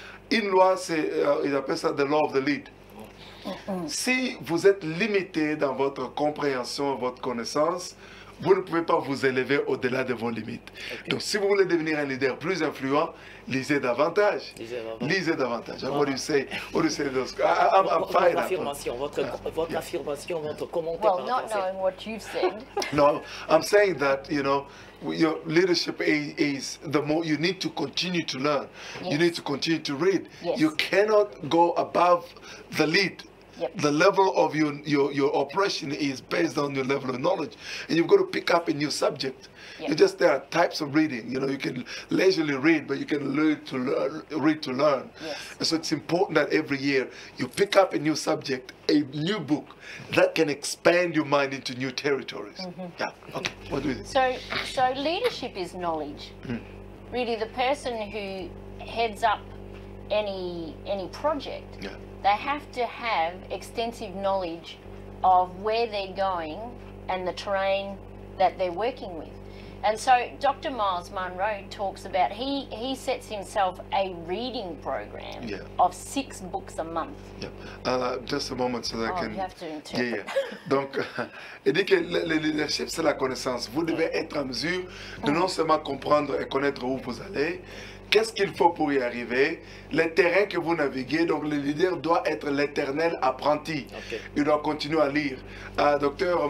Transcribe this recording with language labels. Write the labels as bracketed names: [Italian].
[French] Une loi, il appelle ça [English] the law of the lead. [French] Si vous êtes limité dans votre compréhension, votre connaissance, vous ne pouvez pas vous élever au-delà de vos limites. Okay. Donc, si vous voulez devenir un leader plus influent, lisez davantage. Lisez davantage. [English] What do you say? What do you say to those? I'm fine. [French] Votre affirmation, votre commentaire. [English] Well, not knowing what you've said. No, I'm saying that, you know, your leadership is the more you need to continue to learn. Yes. You need to continue to read. Yes. You cannot go above the lead. Yep. The level of your operation is based on your level of knowledge, and you've got to pick up a new subject. Yep. There are types of reading. You know, you can leisurely read, but you can read to learn. Yes. And so it's important that every year you pick up a new subject, a new book that can expand your mind into new territories. Mm-hmm. Yeah. Okay. What do you think? So leadership is knowledge. Really, the person who heads up any project. Yeah. They have to have extensive knowledge of where they're going and the terrain that they're working with. And so Dr. Miles Monroe talks about, he sets himself a reading program of 6 books a month. Yeah. Just a moment so that I can... You have to interpret. [French] Donc, il dit que le leadership, c'est la connaissance. Vous devez être en mesure de non seulement comprendre et connaître où vous allez, qu'est-ce qu'il faut pour y arriver, les terrains que vous naviguez. Donc le leader doit être l'éternel apprenti. Okay. Il doit continuer à lire. Dr.